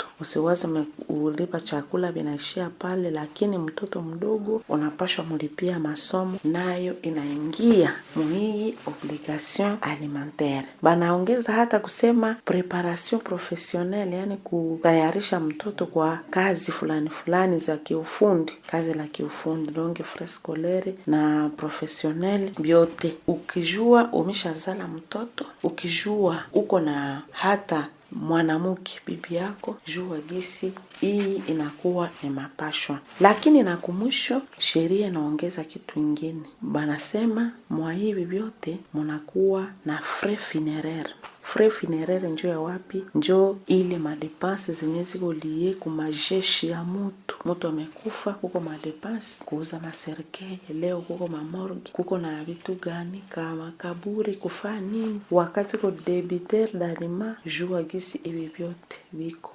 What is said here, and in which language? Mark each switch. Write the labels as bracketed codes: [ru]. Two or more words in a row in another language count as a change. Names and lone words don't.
[sw] Usiwaze ulipa chakula binaishia pale, lakini mtoto mdogo unapashwa mulipia masomo, nayo inaingia mwi [fr] obligation alimentaire. [sw] Banaongeza hata kusema [fr] preparation professionnelle, [sw] yani kutayarisha mtoto kwa kazi fulani za kiufundi, kazi la kiufundi. [fr] Donc frais scolaire na professionnel biote. [sw] Ukijua umeshazala mtoto, ukijua uko na hata mwanamke bibi yako, jua gisi hii inakuwa ni mapashwa. Lakini na kumwisho sheria inaongeza kitu kingine, banasema mwa hivi vyote mnakuwa na [fr] frais funéraire. Frais funéraire [sw] njoo ya wapi? Njoo ile madepense zenye ziko liye ku majeshi ya mtu amekufa, kuko madepense kuuza maserikali, leo kuko mamorgue, kuko na vitu gani kama kaburi, kufanya nini. Wakati ko [fr] debiteur d'aliment, [sw] jua gisi hivi vyote viko.